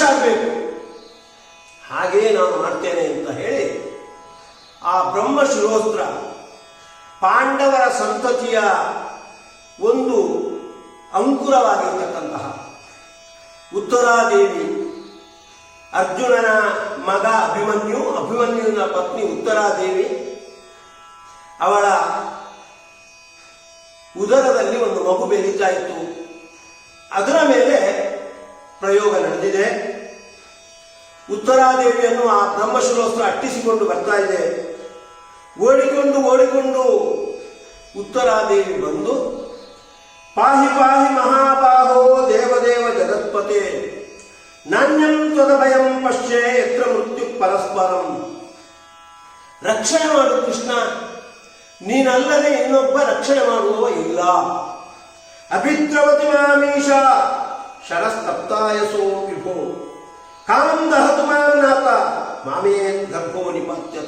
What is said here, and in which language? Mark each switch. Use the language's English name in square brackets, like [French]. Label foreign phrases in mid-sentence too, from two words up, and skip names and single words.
[Kannada] ಆಗಬೇಕು, ಹಾಗೆಯೇ ನಾನು ಮಾಡ್ತೇನೆ ಅಂತ ಹೇಳಿ ಆ ಬ್ರಹ್ಮಶಿರೋಸ್ತ್ರ ಪಾಂಡವರ ಸಂತತಿಯ ಒಂದು ಅಂಕುರವಾಗಿರ್ತಕ್ಕಂತಹ ಉತ್ತರಾದೇವಿ, ಅರ್ಜುನನ ಮಗ ಅಭಿಮನ್ಯುವಿನ ಪತ್ನಿ ಉತ್ತರಾದೇವಿ, ಅವಳ ಉದರದಲ್ಲಿ ಒಂದು ಮಗು ಬೆಳೀತಾ ಇತ್ತು. ಅದರ ಮೇಲೆ ಪ್ರಯೋಗ ನಡೆದಿದೆ. ಉತ್ತರಾದೇವಿಯನ್ನು ಆ ಬ್ರಹ್ಮಶಿರೋಸ್ತ್ರ ಅಟ್ಟಿಸಿಕೊಂಡು ಬರ್ತಾ ಇದೆ. ಓಡಿಕೊಂಡು ಉತ್ತರಾದೇವಿ ಬಂದು, [Sanskrit] ಪಾಹಿ ಪಾಹಿ ಮಹಾಬಾಹೋ ದೇವದೇವ ಜಗತ್ಪತೆ ನಾಣ್ಯಂ ತ್ವದ ಭಯಂ ಪಶ್ಯೆ ಯತ್ರ ಮೃತ್ಯು ಪರಸ್ಪರಂ. [Kannada] ರಕ್ಷಣೆ ಮಾಡು ಕೃಷ್ಣ, ನೀನಲ್ಲದೆ ಇನ್ನೊಬ್ಬ ರಕ್ಷಣೆ ಮಾಡುವವ ಇಲ್ಲ. [Sanskrit] ಅಭಿದ್ರವತಿ ಮಾಮೀಶ ಶರಸ್ತಪ್ತಾಯಸೋ ವಿಭೋ ಕಾಮಂ ದಹತು ಮಾನಾಥ ಮಾಮೇ ಗರ್ಭೋ ನಿಪತ್ಯತ.